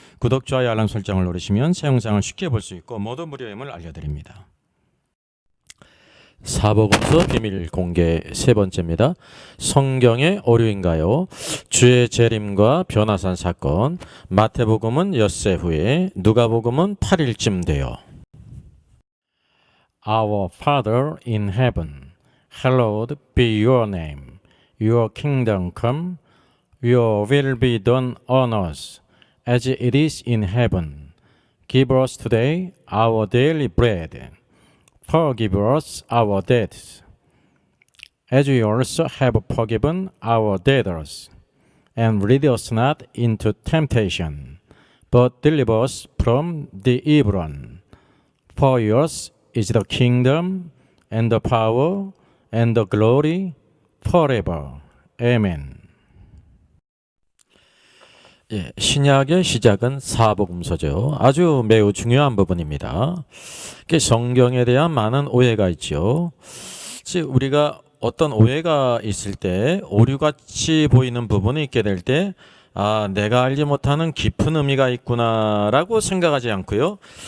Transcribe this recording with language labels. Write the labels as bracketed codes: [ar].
[ko] 구독, 좋아요, 알람 설정을 누르시면 새 영상을 쉽게 볼 수 있고 모두 무료임을 알려드립니다. 사복음서 비밀 공개 세 번째입니다. 성경의 오류인가요? 주의 재림과 변화산 사건. 마태복음은 엿새 후에, 누가복음은 8일쯤 돼요. [en] Our Father in heaven, hallowed be your name. Your kingdom come. Your will be done on earth as it is in heaven. Give us today our daily bread. Forgive us our debts, as we also have forgiven our debtors. And lead us not into temptation, but deliver us from the evil one. For yours is the kingdom, and the power, and the glory, forever. Amen. [ko] 신약의 시작은 사복음서죠. 아주 매우 중요한 부분입니다. 성경에 대한 많은 오해가 있죠. 우리가 어떤 오해가 있을 때 오류같이 보이는 부분이 있게 될 때 내가 알지 못하는 깊은 의미가 있구나라고 생각하지 않고요.